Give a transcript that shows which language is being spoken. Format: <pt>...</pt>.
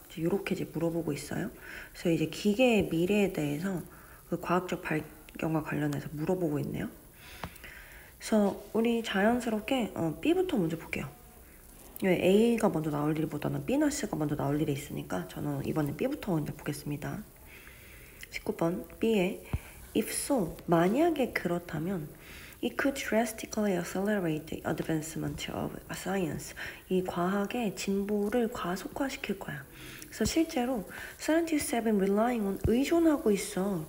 <ko>이렇게 이제 물어보고 있어요. 그래서 이제 기계의 미래에 대해서 그 과학적 발견과 관련해서 물어보고 있네요. 그래서 우리 자연스럽게 B부터 먼저 볼게요. A가 먼저 나올 일보다는 B나 C가 먼저 나올 일이 있으니까 저는 이번엔 B부터 먼저 보겠습니다. 19번 B에</ko> <en>If so,</en> <ko>만약에 그렇다면</ko> <en>It could drastically accelerate the advancement of science.</en> <ko>이 과학의 진보를 과속화시킬 거야. 그래서 실제로</ko> <en>scientists have been relying on</en> <ko>의존하고 있어.</ko>